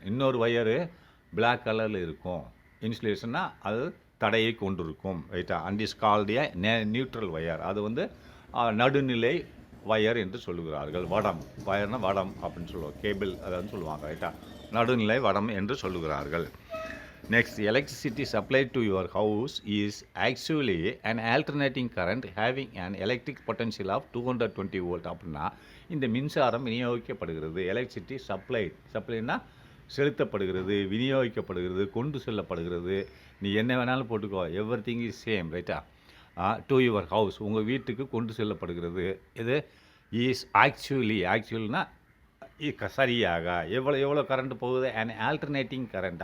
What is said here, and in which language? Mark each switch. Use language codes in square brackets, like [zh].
[ta] இன்னொரு wire black கலரில் இருக்கும். இன்சுலேஷன்னா அது தடையை கொண்டிருக்கும், ரைட்டா. [en] And is called a neutral wire. [ta] அது வந்து நடுநிலை வயர் என்று சொல்லுகிறார்கள். வடம், வயர்னா வடம் அப்படின்னு சொல்லுவாங்க, கேபிள் அதாவது சொல்லுவாங்க, ரைட்டா. நடுநிலை வடம் என்று சொல்லுகிறார்கள். [en] Next, electricity supplied to your house is actually an alternating current having an electric potential of 220 volt. [ta] அப்படின்னா இந்த மின்சாரம் விநியோகிக்கப்படுகிறது. எலக்ட்ரிசிட்டி சப்ளைனா செலுத்தப்படுகிறது, விநியோகிக்கப்படுகிறது, கொண்டு செல்லப்படுகிறது. நீ என்ன வேணாலும் போட்டுக்கோ, [en] everything is same, [ta] ரைட்டா. [en] to your house, [ta] உங்கள் வீட்டுக்கு கொண்டு செல்லப்படுகிறது. இது இஸ் ஆக்சுவலினா சரியாக எவ்வளோ கரண்ட் போகுது, [en] And alternating current.